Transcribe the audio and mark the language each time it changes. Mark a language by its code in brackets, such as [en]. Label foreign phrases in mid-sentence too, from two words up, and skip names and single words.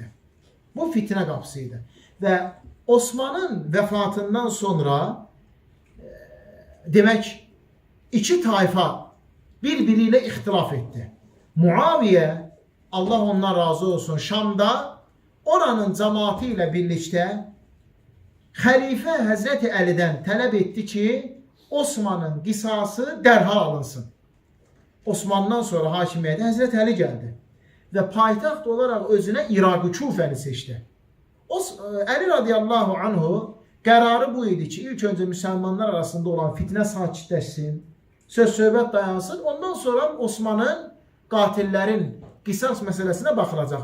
[az] Bu fitnə qapısı idi. Və Osmanın vəfatından sonra demək iki tayfa bir-biri ilə ixtilaf etdi. Muaviyə Allah ondan razı olsun, Şamda oranın [tr] cemaati ile birlikte [az] Halife Hazreti Əli'dən tələb etdi ki, Osman'ın qisası dərhal alınsın. Osman'dan sonra hakimiyyətə Hazreti Əli gəldi və paytaxt olaraq özünə İraq-ı Kufəni seçdi. Əli [ar] رضي الله عنه [az] qərarı bu idi ki, ilk öncə müsəlmanlar arasında olan fitnə sakitləşsin, söz-söhbət dayansın, ondan sonra Osman'ın qatillərin qisas məsələsinə baxılacaq.